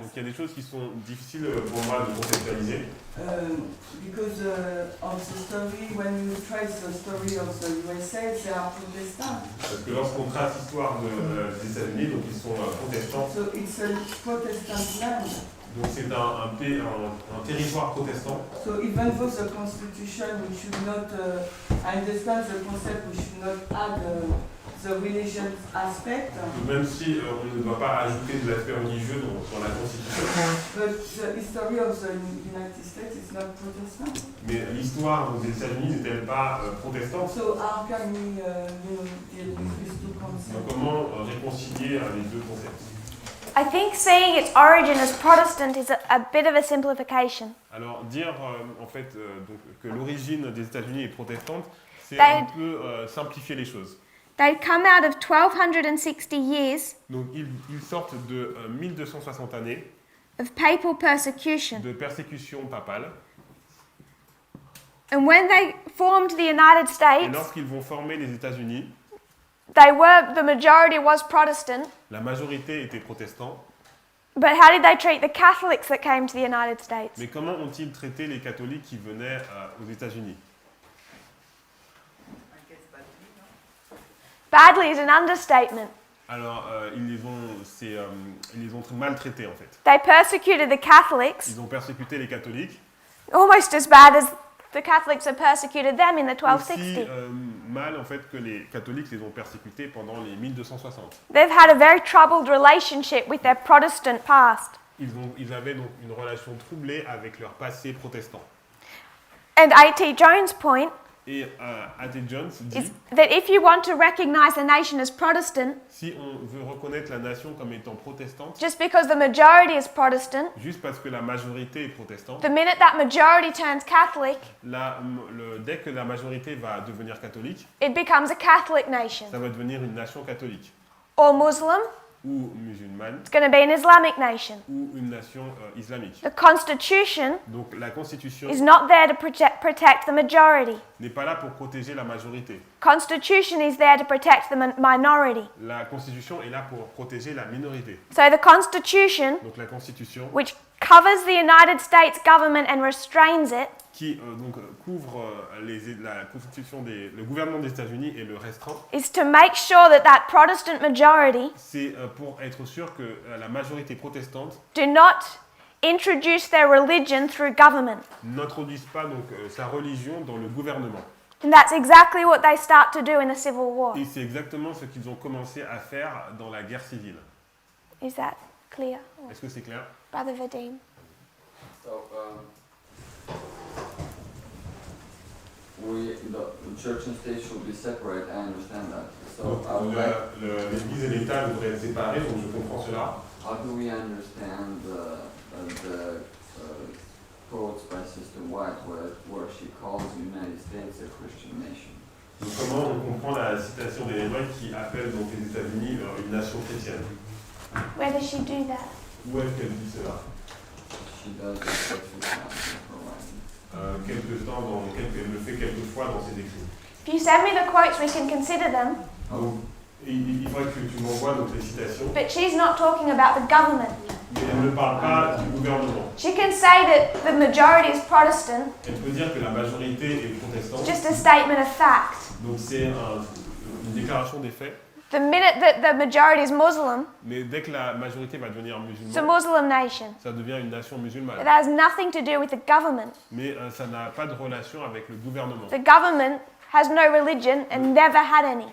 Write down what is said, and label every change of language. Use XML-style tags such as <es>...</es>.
<fr>Donc il y a des choses qui sont difficiles pour moi de conceptualiser.</fr> <en>Because of the story, when you trace the story of the USA, they are Protestant.</en> <fr>Parce que lorsqu'on trace l'histoire des États-Unis, donc ils sont protestants.</fr> <en>So it's a Protestant land.</en> <fr>Donc c'est un territoire protestant.</fr> <en>So even though the Constitution, we should not, I understand the concept, we should not add the religious aspect.</en> <fr>Même si on ne doit pas ajouter de l'aspect religieux dans la Constitution.</fr> <en>But the history of the United States is not Protestant.</en> <fr>Mais l'histoire des États-Unis n'est-elle pas protestante?</fr> <en>So how can we deal with these two concepts?</en> <fr>Donc comment réconcilier les deux concepts?</fr> <en>I think seeing its origin as Protestant is a bit of a simplification.</en> <fr>Alors dire en fait donc, que l'origine des États-Unis est protestante, c'est Ben- un peu simplifier les choses.</fr> <en>They'd come out of 1260 years</en> <fr>Donc ils sortent de 1260 années</fr> <en>of papal persecution.</en> <fr>de persécution papale.</fr> <en>And when they formed the United</en> <fr>Et</fr> <en>States,</en> <fr>lorsqu'ils vont former les États-Unis,</fr> <en>the majority was Protestant.</en> <fr>la majorité était protestant.</fr> <en>But how did they treat the Catholics that came to the United States?</en> <fr>Mais comment ont-ils traité les catholiques qui venaient aux États-Unis?</fr> <en>I guess badly, no? Badly is an understatement.</en> <fr>Alors, ils les ont maltraités en fait.</fr> <en>They persecuted the Catholics</en> <fr>Ils ont persécuté les catholiques,</fr> <en>almost as bad as the Catholics have persecuted them in the</en> <fr>aussi</fr> <en>1260.</en> <fr>mal en fait que les catholiques les ont persécutés pendant les 1260.</fr> <en>They've had a very troubled relationship with their Protestant past.</en> <fr>Ils avaient donc une relation troublée avec leur passé protestant.</fr> <en>And A.T. Jones' point</en> <fr>Et A.T. Jones dit,</fr> <en>is that if you want to recognize a nation as Protestant,</en> <fr>si on veut reconnaître la nation comme étant protestante,</fr> <en>just because the majority is Protestant,</en> <fr>juste parce que la majorité est protestante,</fr> <en>the minute that majority turns Catholic,</en> <fr>dès que la majorité va devenir catholique,</fr> <en>it becomes a Catholic nation.</en> <fr>ça va devenir une nation catholique,</fr> <en>Or Muslim,</en> <fr>ou musulmane,</fr> <en>it's going to be an Islamic nation.</en> <fr>ou une nation islamique.</fr> <en>The Constitution</en> <fr>Donc la Constitution</fr> <en>is not there to protect the majority.</en> <fr>n'est pas là pour protéger la majorité.</fr> <en>Constitution is there to protect the minority.</en> <fr>La Constitution est là pour protéger la minorité.</fr> <en>So the Constitution,</en> <fr>Donc la Constitution,</fr> <en>which covers the United States government and restrains it,</en> <fr>qui couvre la Constitution le gouvernement des États-Unis et le restreint,</fr> <en>is to make sure that that Protestant majority</en> <fr>c'est pour être sûr que la majorité protestante</fr> <en>do not introduce their religion through government.</en> <fr>n'introduise pas donc sa religion dans le gouvernement.</fr> <en>And that's exactly what they start to do in the Civil War.</en> <fr>Et c'est exactement ce qu'ils ont commencé à faire dans la guerre civile.</fr> <en>Is that clear?</en> <fr>Est-ce que c'est clair?</fr> <en>Brother Vadim? So, the church and state should be separate, I understand that. So,</en> <fr>L'Église et l'État devraient être séparés, donc je comprends cela.</fr> <en>how do we understand the quotes by Sister White where she calls the United States a Christian nation?</en> <fr>Donc comment on comprend la citation d'Ellen White qui appelle donc les États-Unis une nation chrétienne?</fr> <en>Where does she do that?</en> <fr>Où est-ce qu'elle dit cela?</fr> <en>She does it sexual counseling for women.</en> <fr>Elle le fait quelques fois dans ses écrits.</fr> <en>If you send me the quotes, we can consider them.</en> <fr>Donc, il faudrait que tu m'envoies donc les citations,</fr> <en>But she's not talking about the government.</en> <fr>mais elle ne parle pas du gouvernement.</fr> <en>She can say that the majority is Protestant,</en> <fr>Elle peut dire que la majorité est protestante,</fr> <en>just a statement of fact.</en> <fr>donc c'est une déclaration des faits,</fr> <en>The minute that the majority is Muslim,</en> <fr>mais dès que la majorité va devenir</fr> <en>it's a</en> <fr>musulmane,</fr> <en>Muslim nation.</en> <fr>ça devient une nation</fr> <en>It</en> <fr>musulmane.</fr> <en>has nothing to do with the government.</en> <fr>Mais ça n'a pas de relation avec le gouvernement.</fr> <en>The government has no religion and never had any.</en>